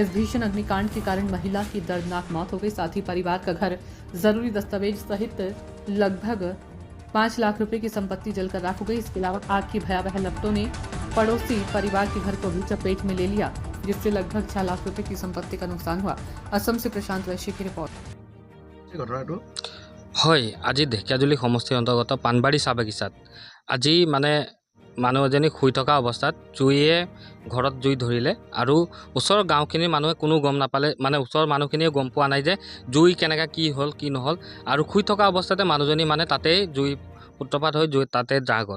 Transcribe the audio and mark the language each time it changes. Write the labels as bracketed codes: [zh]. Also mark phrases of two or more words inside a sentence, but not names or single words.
[hi] इस भीषण अग्निकांड के कारण महिला की दर्दनाक मौत हो गई। साथ ही परिवार का घर, जरूरी दस्तावेज सहित लगभग 5 लाख रुपए की संपत्ति जलकर राख हो गई। इसके अलावा आग की भयावह लपटों ने पड़ोसी परिवार के घर को भी चपेट में ले लिया, जिससे लगभग 6 लाख रुपए की संपत्ति का नुकसान हुआ। असम से प्रशांत वैश्य की रिपोर्ट। [as] হয়, আজি ঢেকিয়াজুলি সমষ্টিৰ অন্তৰ্গত পানবাৰী চাহ বাগিচাত আজি মানুহ এজনী শুই থকা অৱস্থাত জুইয়ে ঘৰত জুই ধৰিলে আৰু ওচৰৰ গাঁওখিনিৰ মানুহে কোনো গম নাপালে, ওচৰৰ মানুহখিনিয়ে গম পোৱা নাই যে জুই কেনেকৈ কি হ'ল কি নহ'ল। আৰু শুই থকা অৱস্থাতে মানুহজনী তাতেই জুই সূত্ৰপাত হৈ জুই তাতে জাহ গ'ল।